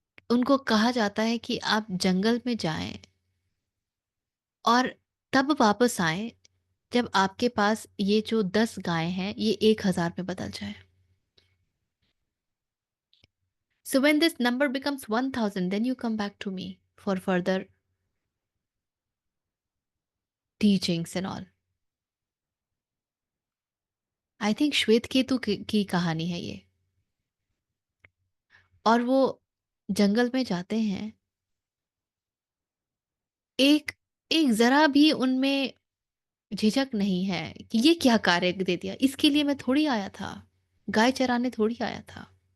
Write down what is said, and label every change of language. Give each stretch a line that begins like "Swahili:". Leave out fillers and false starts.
Hindi: उनको कहा जाता है कि आप जंगल में जाएं और तब वापस आएं जब आपके पास ये जो 10 गायें हैं ये 1,000 में बदल जाए।
English: So when this number becomes 1,000, then you come back to me for further teachings and all. I think
Hindi: श्वेत केतु की कहानी है ये। और वो जंगल में जाते हैं। एक एक जरा भी उनमें झिझक नहीं है कि ये क्या कार्य दे दिया, इसके लिए मैं थोड़ी आया था, गाय चराने थोड़ी आया था।